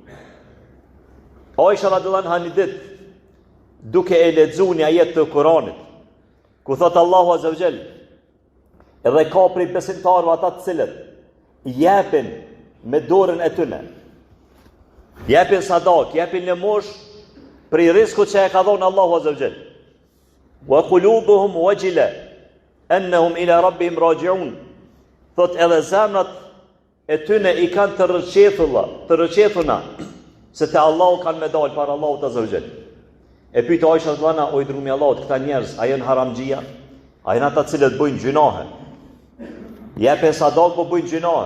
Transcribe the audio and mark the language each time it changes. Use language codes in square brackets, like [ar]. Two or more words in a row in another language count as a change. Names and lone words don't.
[sq] Aisha [ar] رضي الله عنها [sq] një ditë, duke e lexuar një ajet të Kuranit, ku thot Allahu [ar] عز وجل, [sq] edhe ka prej besimtarëve ata të cilët jepin me dorën e tyre. Jepin sadak, jepin lëmosh prej riskut që e ka dhënë Allahu [ar] عز وجل. وقلوبهم وجلة أنهم إلى ربهم راجعون. [sq] Thot edhe zemrat e tyre i kanë të rrëqethuna se te Allahu kanë me dalë para Allahut [ar] عز وجل. [sq] E pyet Aisha radhiyallahu o i dërguari i Allahut, këta njerëz a janë haramxhia? A janë ata cilët bëjnë gjunahe? Jepen sadak po bëjnë gjunahe.